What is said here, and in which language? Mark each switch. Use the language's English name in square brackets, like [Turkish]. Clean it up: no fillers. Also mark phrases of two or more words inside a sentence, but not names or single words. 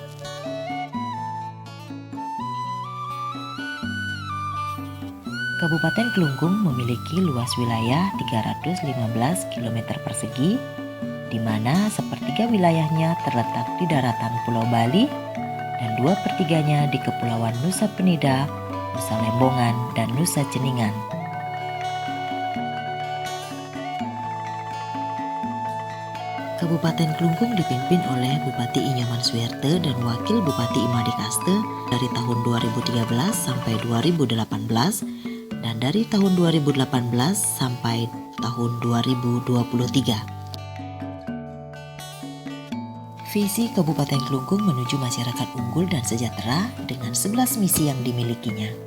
[Indonesian] Kabupaten Klungkung memiliki luas wilayah 315 km persegi, di mana sepertiga wilayahnya terletak di daratan Pulau Bali dan 2/3-nya di Kepulauan Nusa Penida, Nusa Lembongan, dan Nusa Ceningan. Kabupaten Klungkung dipimpin oleh Bupati Inyoman Suerte dan Wakil Bupati Imade Kaste dari tahun 2013 sampai 2018 dan dari tahun 2018 sampai tahun 2023. Visi Kabupaten Klungkung menuju masyarakat unggul dan sejahtera dengan 11 misi yang dimilikinya.